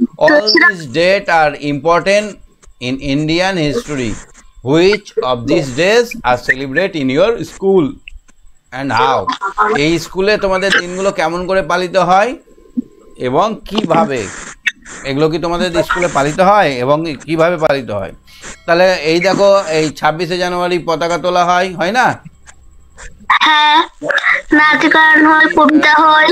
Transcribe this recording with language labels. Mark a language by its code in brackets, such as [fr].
[en] All this date are important in Indian history. Which of these days are celebrated in your school and how? [bn] এই স্কুলে তোমাদের দিনগুলো কেমন করে পালিত হয় এবং কিভাবে, এগুলো কি তোমাদের স্কুলে পালিত হয় এবং কিভাবে পালিত হয়? তাহলে এই দেখো, এই 26শে জানুয়ারি পতাকা তোলা হয়, হয় না? হ্যাঁ, নাচ গান হয়, কবিতা হয়।